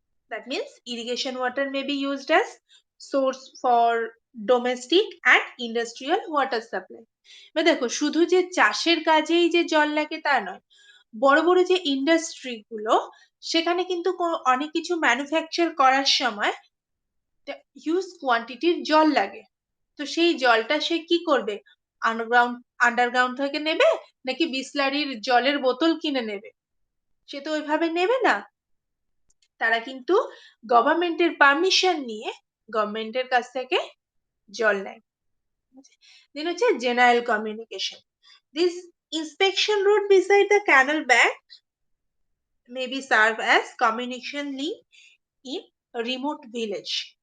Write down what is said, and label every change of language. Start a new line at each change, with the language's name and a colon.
English: That means irrigation water may be used as source for domestic and industrial water supply.
Bangla: এবার দেখো, শুধু যে চাষের কাজেই যে জল লাগে তা নয়, বড় বড় যে ইন্ডাস্ট্রি গুলো, সেখানে কিন্তু অনেক কিছু ম্যানুফ্যাকচার করার সময় হিউজ কোয়ান্টিটির জল লাগে। তো সেই জলটা সে কি করবে, আন্ডারগ্রাউন্ড থেকে নেবে, নাকি বিসলারির জলের বোতল কিনে নেবে? সে তো ওইভাবে নেবে না। তারা কিন্তু গভর্নমেন্টের পারমিশন নিয়ে গভর্নমেন্টের কাছ থেকে জল নেয়। দেন হচ্ছে general communication.
English: This inspection road beside the canal bank may be served as communication link in a remote village.